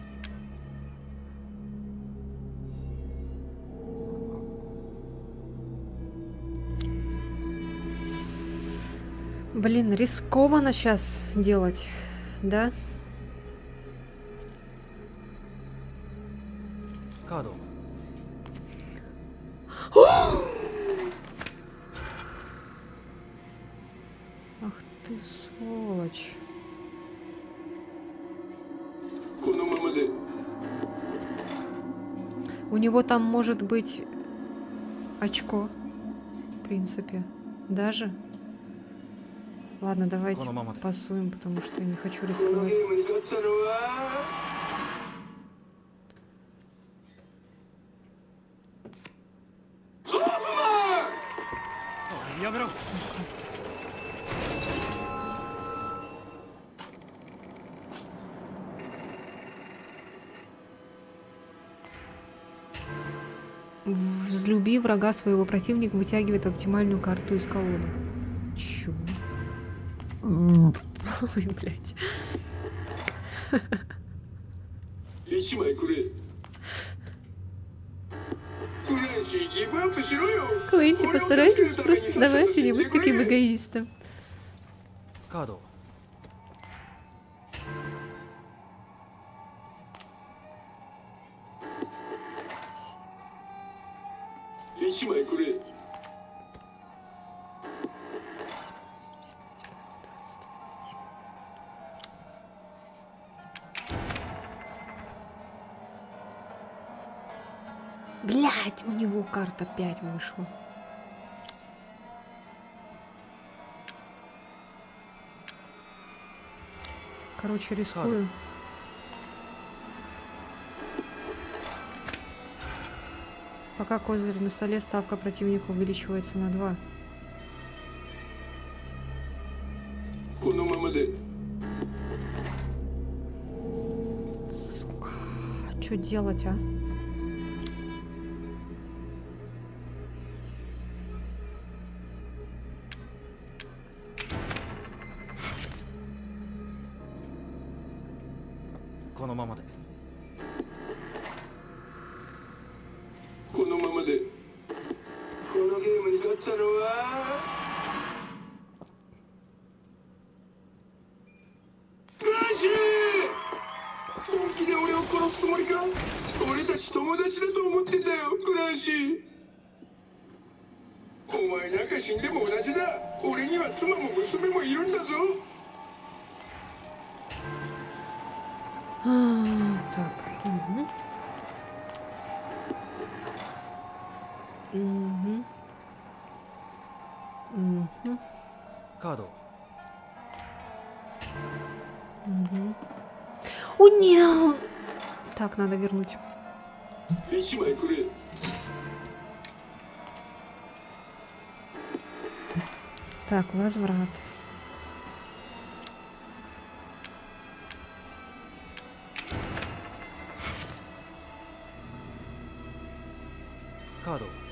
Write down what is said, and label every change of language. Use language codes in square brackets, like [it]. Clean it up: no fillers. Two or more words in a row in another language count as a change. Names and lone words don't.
[ru] 1 Блин, рискованно сейчас делать, да? [ja] カード [ru] Ах ты, сволочь. [ja] このままで [ru] У него там может быть очко, в принципе. Даже. Ладно, давайте [ja] このままで [ru] пасуем, потому что я не хочу [ja] この [ru] рисковать. [ja] ゲームに勝ったのはやめろ [ru] Взлюби врага своего противника, вытягивает оптимальную карту из колоды. Чё? Ой, блядь. [ja] 1 枚くれクランシーギブアップしろよ [ru] Клэнси, [ja] 俺を [ru] постарайся, [ja] 助けるために [ru] просто сдавайся, не будь таким эгоистом. [ja] カード 1枚くれ [ru] Блядь, у него карта 5 вышла. Короче, рискую. Пока козырь на столе, ставка противника увеличивается на 2. [ja] このままで [ru] Сука, что делать, а? [ja] このままでこのままでこのゲームに勝ったのはクランシー本気で俺を殺すつもりか俺たち友達だと思ってたよクランシーお前なんか死んでも同じだ俺には妻も娘もいるんだぞ [ru] Так. Угу. Угу. Угу. [ja] カード [ru] Угу. О, нет! Так, надо вернуть. [ja] 1 枚くれ [ru] Так, возврат. Каду.